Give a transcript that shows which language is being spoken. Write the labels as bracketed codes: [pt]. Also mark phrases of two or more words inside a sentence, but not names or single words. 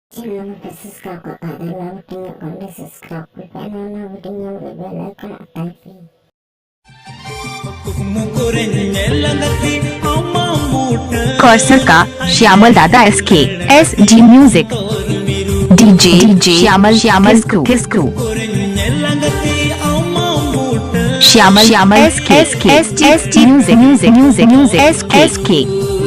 [id] Jangan lupa subscribe ke Pak dan lalu tengokkan di subscribe ke channel lalu dengan bell icon aktifin. [hi] कौसर का श्यामल दादा SKSD [en] music DJ [hi] श्यामल किस्क्रू श्यामल SKSD म्यूजिक SK